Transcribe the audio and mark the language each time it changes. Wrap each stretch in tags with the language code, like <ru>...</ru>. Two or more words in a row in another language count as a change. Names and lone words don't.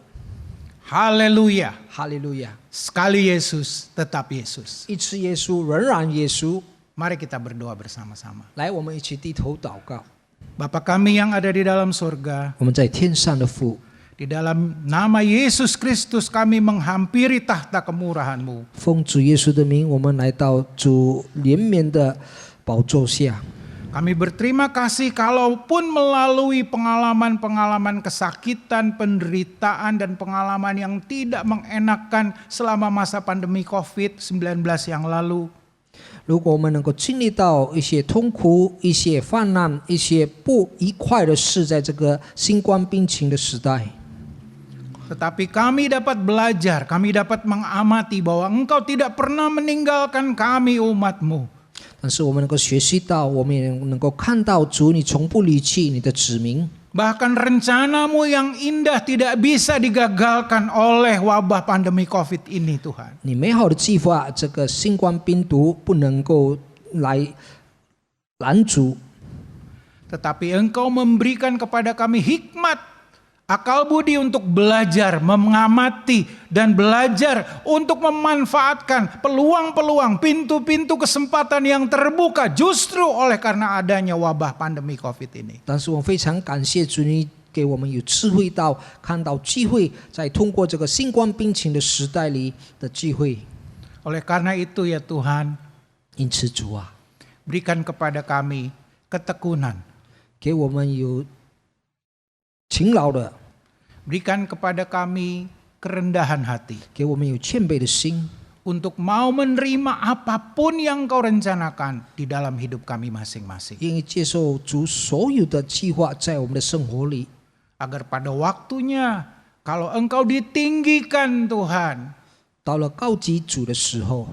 <id>Haleluya.</id> <zh>哈利路亚！</zh> <id>Sekali Yesus, tetap Yesus.</id> <zh>一次耶稣，仍然耶稣。</zh> <id>Mari kita berdoa bersama-sama.</id> <zh>来，我们一起低头祷告。</zh> <id>Bapa kami yang ada di dalam surga,</id> <zh>我们在天上的父，</zh> <id>di dalam nama Yesus Kristus kami menghampiri tahta kemurahan-Mu.</id> <zh>奉主耶稣的名，我们来到主怜悯的宝座下。</zh> <id>Kami berterima kasih kalaupun melalui pengalaman-pengalaman kesakitan, penderitaan, dan pengalaman yang tidak mengenakan selama masa pandemi COVID-19 yang lalu.</id> <zh>如果我们能够经历到一些痛苦、一些患难、一些不愉快的事，在这个新冠病情的时代，</zh> <id>Tetapi kami dapat belajar, kami dapat mengamati bahwa Engkau tidak pernah meninggalkan kami umat-Mu.</id> <zh>但是我们能够学习到，我们也能够看到主，你从不离弃你的子民。</zh> <id>Bahkan rencana-Mu yang indah tidak bisa digagalkan oleh wabah pandemi COVID ini, Tuhan.</id> <zh>你美好的计划，这个新冠病毒不能够来拦阻，</zh> <id>Tetapi Engkau memberikan kepada kami hikmat, akal budi untuk belajar, mengamati, dan belajar untuk memanfaatkan peluang-peluang, pintu-pintu kesempatan yang terbuka justru oleh karena adanya wabah pandemi COVID ini.</id> <zh>但是我非常感谢主，你给我们有智慧到看到机会，在通过这个新冠病情的时代里的机会。</zh> <id>Oleh karena itu ya Tuhan,</id> <zh>因此主啊，</zh> <id>berikan kepada kami ketekunan,</id> <zh>给我们有勤劳的，</zh> <id>berikan kepada kami kerendahan hati</id> <zh>给我们有谦卑的心，</zh> <id>untuk mau menerima apapun yang Kau rencanakan di dalam hidup kami masing-masing.</id> <zh>愿意接受主所有的计划在我们的生活里，</zh> <id>Agar pada waktunya kalau Engkau ditinggikan Tuhan,</id> <zh>到了高级主的时候，</zh>